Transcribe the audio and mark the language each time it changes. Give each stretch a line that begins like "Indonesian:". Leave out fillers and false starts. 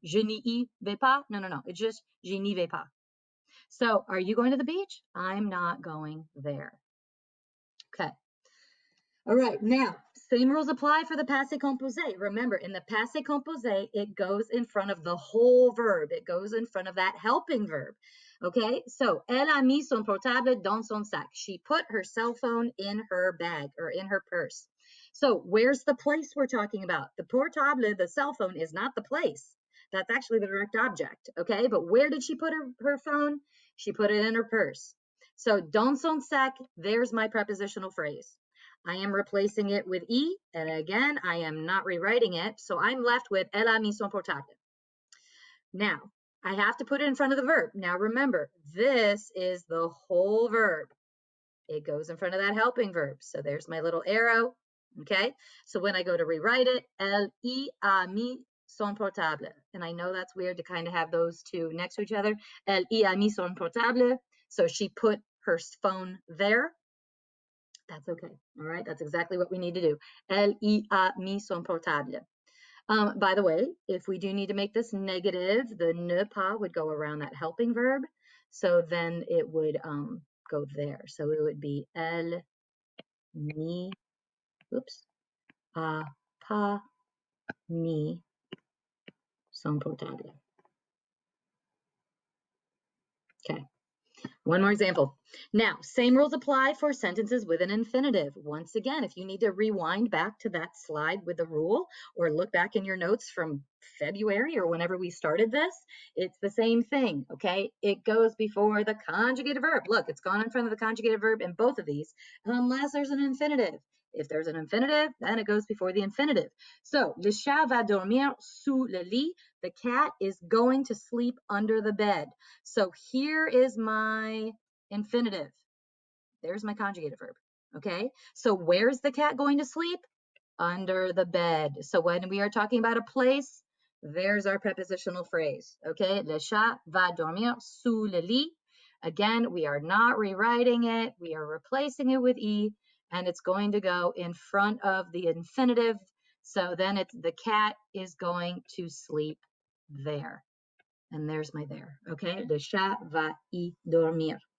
French: Je n'y vais pas.
English: No. It's just
French: je n'y vais pas.
English: So are you going to the beach? I'm not going there. Okay. All right, now, same rules apply for the passé composé. Remember, in the passé composé, it goes in front of the whole verb. It goes in front of that helping verb.
French: Okay, so, elle a mis son portable dans son sac.
English: She put her cell phone in her bag or in her purse. So, where's the place we're talking about? The portable, the cell phone, is not the place. That's actually the direct object, okay? But where did she put her phone? She put it in her purse. So,
French: dans son sac,
English: there's my prepositional phrase. I am replacing it with E, and again, I am not rewriting it, so I'm left with
French: elle a mis son portable.
English: Now, I have to put it in front of the verb. Now, remember, this is the whole verb. It goes in front of that helping verb, so there's my little arrow, okay? So when I go to rewrite it,
French: elle y a mis son portable,
English: and I know that's weird to kind of have those two next to each other.
French: Elle y a mis son portable,
English: so she put her phone there. That's okay. All right. That's exactly what we need to do.
French: Elle y a mis son portable.
English: By the way, if we do need to make this negative, the ne pas would go around that helping verb. So then it would go there.
French: So it would be elle n'y, a pas mis son portable.
English: Okay. One more example. Now, same rules apply for sentences with an infinitive. Once again, if you need to rewind back to that slide with the rule or look back in your notes from February or whenever we started this, it's the same thing, okay? It goes before the conjugated verb. Look, it's gone in front of the conjugated verb in both of these, unless there's an infinitive. If there's an infinitive, then it goes before the infinitive.
French: So, le chat va dormir sous le lit.
English: The cat is going to sleep under the bed. So here is my infinitive. There's my conjugated verb, okay? So where's the cat going to sleep? Under the bed. So when we are talking about a place, there's our prepositional phrase, okay?
French: Le chat va dormir sous le lit.
English: Again, we are not rewriting it. We are replacing it with e, and it's going to go in front of the infinitive. So then it's the cat is going to sleep there. And there's my there, okay?
French: Le chat va y dormir.